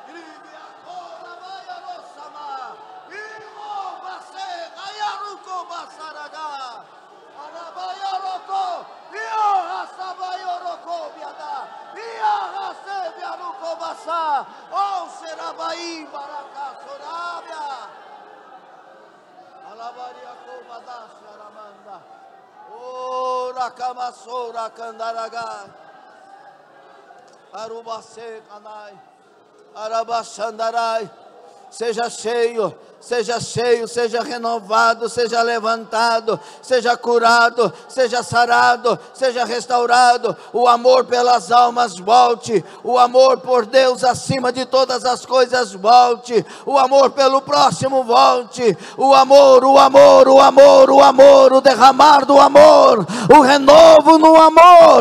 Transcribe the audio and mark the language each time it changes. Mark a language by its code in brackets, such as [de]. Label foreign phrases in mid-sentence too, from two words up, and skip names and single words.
[pt] Oh, Serabai, Baracá, Sorabia, Alabaria, Comadasha, Aramanda, oh, Racamassora, Candaragai, Arubacê, Canai, Arabaxandarai. Seja cheio, seja cheio, seja renovado, seja levantado, seja curado, seja sarado, seja restaurado. O amor pelas almas volte, o amor por Deus acima de todas as coisas volte, o amor pelo próximo volte, o amor, o amor, o amor, o amor, o derramar do amor, o renovo no amor.